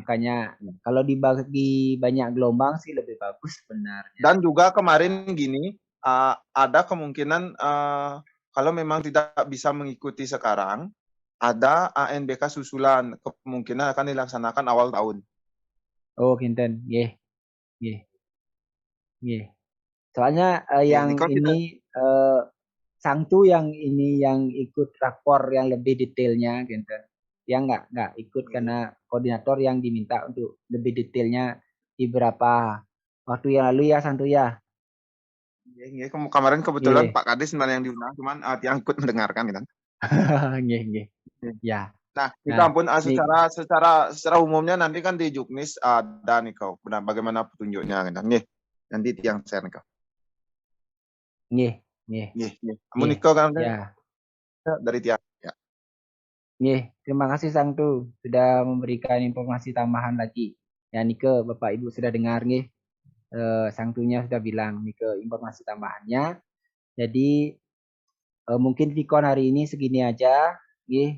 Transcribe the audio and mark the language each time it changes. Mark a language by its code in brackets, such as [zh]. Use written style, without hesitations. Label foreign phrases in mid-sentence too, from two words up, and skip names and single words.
[id] Makanya kalau dibagi banyak gelombang sih lebih bagus sebenarnya. Dan juga kemarin gini, ada kemungkinan kalau memang tidak bisa mengikuti sekarang, ada ANBK susulan, kemungkinan akan dilaksanakan awal tahun. [ban] Oh, kinten. Nggih. Nggih. Nggih. [id] Soalnya Ya, yang Niko kita ini Sangtu yang ini yang ikut rapor yang lebih detailnya gitu. Yang nggak ikut karena koordinator yang diminta untuk lebih detailnya di beberapa waktu yang lalu ya Sangtu ya. Nggih, kemarin kebetulan Nggih. Pak Kadis sebenarnya yang diundang, cuman yang ikut mendengarkan gitu. [ban] Nggih, nggih. [id] Ya. Nah, kita Nah, pun nih, secara umumnya nanti kan di Juknis ada nih kau, bagaimana petunjuknya gitu. Nggih, nanti yang share nih kau. [ban] nggih, nggih. Nggih, nggih. Kamu Nggih. [id] Niko kan Ya. dari Tiang. Ya. Nggih, terima kasih Sangtu sudah memberikan informasi tambahan lagi. Ya Nike, Bapak Ibu sudah dengar nggih. Sangtunya sudah bilang Nike informasi tambahannya. Jadi mungkin Vicon hari ini segini aja, nggih.